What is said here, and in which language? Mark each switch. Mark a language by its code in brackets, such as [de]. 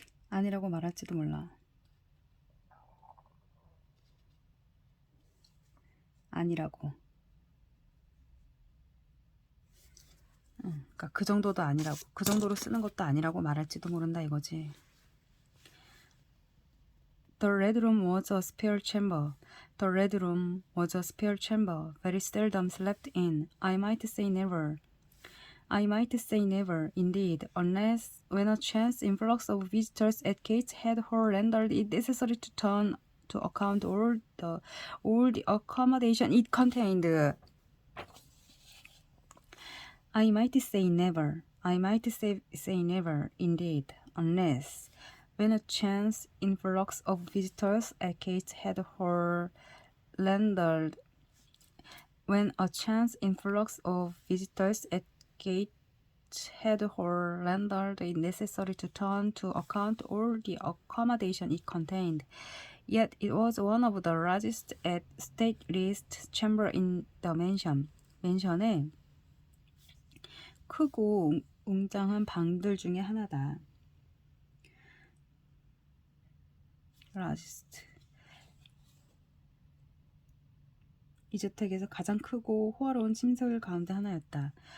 [ko] 아니라고 말할지도 몰라. 아니라고. 그러니까 그 정도도 아니라고. 그 정도로 쓰는 것도 아니라고 말할지도 모른다 이거지. [en] The red room was a spare chamber. The red room was a spare chamber, very seldom slept in. I might say never. I might say never, indeed, unless when a chance influx of visitors at Gateshead Hall rendered it necessary to turn to account all the accommodation it contained. I might say never. I might say never, indeed, unless when a chance influx of visitors at Gateshead Hall rendered when a chance influx of visitors at Gateshead Hall rendered it necessary to turn to account all the accommodation it contained. Yet it was one of the largest at state list chamber in the mansion. [ko] 맨션에 크고 웅장한 방들 중에 하나다. [en] largest. [ko] 이 주택에서 가장 크고 호화로운 침실 가운데 하나였다.